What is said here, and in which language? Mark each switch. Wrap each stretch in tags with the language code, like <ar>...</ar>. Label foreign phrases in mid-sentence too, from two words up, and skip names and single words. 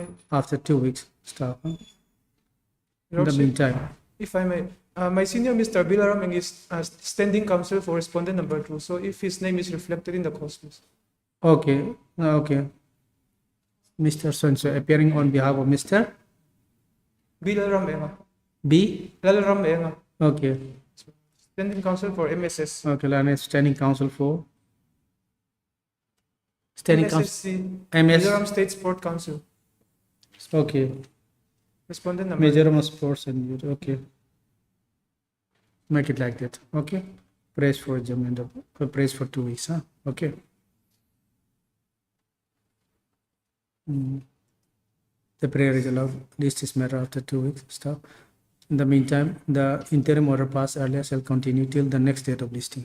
<en>after 2 weeks. Stop. In the Lordship, meantime, if I may. My senior Mr. Bilaram is standing counsel for respondent number 2. So if his name is reflected in the cause list. okay, okay. Mr. Sonso appearing on behalf of Mr. Bilaram Enga. B. Lalaram Enga. Okay, Standing counsel for MSS. okay. Land is standing counsel for standing counsel. MSSC. MS. Mizoram State Sport Council. Okay, Respondent number. Mizoram Sports and Youth. Okay, make it like that. Okay, praise for adjournment of praise for 2 weeks. Huh? Okay. The prayer is allowed. List is matter after 2 weeks. Stop. In the meantime, the interim order passed earlier shall continue till the next date of listing.</en>